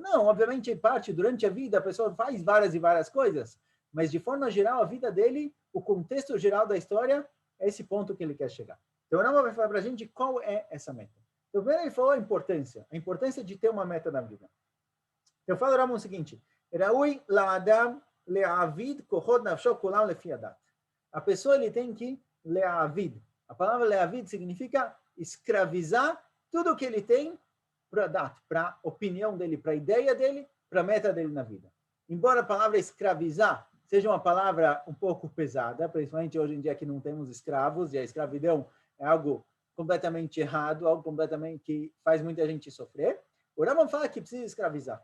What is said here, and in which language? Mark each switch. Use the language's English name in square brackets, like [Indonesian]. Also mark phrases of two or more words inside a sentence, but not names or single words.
[Portuguese] Não, obviamente, durante a vida, a pessoa faz várias e várias coisas, mas de forma geral, a vida dele, o contexto geral da história, é esse ponto que ele quer chegar. Então, o Rambam vai falar para a gente qual é essa meta. Então, primeiro ele falou a importância de ter uma meta na vida. Eu falo o Rambam o seguinte, [Hebrew] ראוי לאדם לשעבד כוחות נפשו כולם לפי הדעת. [Portuguese] A pessoa ele tem que le'avid. A palavra le'avid significa escravizar tudo o que ele tem para a opinião dele, para a ideia dele, para a meta dele na vida. Embora a palavra escravizar seja uma palavra um pouco pesada, principalmente hoje em dia que não temos escravos, e a escravidão é algo completamente errado, algo completamente que faz muita gente sofrer, o Rambam fala que precisa escravizar.